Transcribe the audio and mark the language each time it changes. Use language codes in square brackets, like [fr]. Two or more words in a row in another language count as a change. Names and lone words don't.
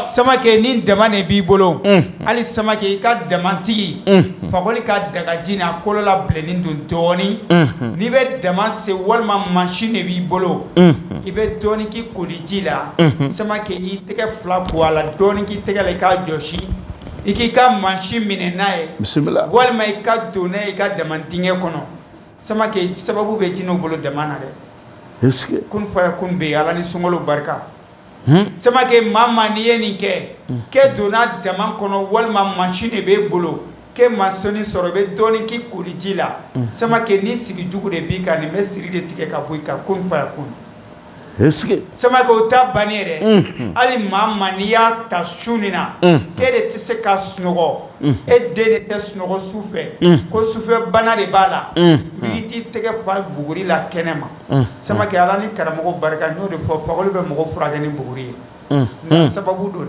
[bm] Samake ni dama de b'i bolo hali Samake i ka damatigi Fakoli ka dagaji n'a kolo la bilennen don dɔɔni n'i bɛ dama se walima mansin de b'i bolo i bɛ dɔɔni k'i koliji la Samake i tɛgɛ fila ko a la dɔɔni k'i tɛgɛ la i k'a jɔsi i k'i ka mansin minɛ n'a ye bisimila walima i ka don n'a ye i ka dama dingɛ kɔnɔ Samake sababu bɛ jinɛw bolo dama na dɛ [fr] est-ce que [bm] kun faya kun bɛ Ala ni sunkalo barika Samake maa n'i ye nin kɛ donna dama kɔnɔ walima mansin de b'e bolo k'e ma sɔnni sɔrɔ i bɛ dɔɔni k'i koliji la Samake ni sigi jugu de b'i kan nin bɛ siri de tigɛ ka bɔ i kan kun faya kun [fr] est-ce que [bm] Samake o ta bannen yɛrɛ hali maa n'i y'a ta su nin na e de tɛ se ka sunɔgɔ e den de tɛ sunɔgɔ su fɛ ko sufɛ bana de b'a la i t'i tɛgɛ fa buguri la kɛnɛ ma Samake Ala ni karamɔgɔ barika n'o de fɔ Fakoli bɛ mɔgɔ furakɛ ni buguri ye nka sababu don dɛ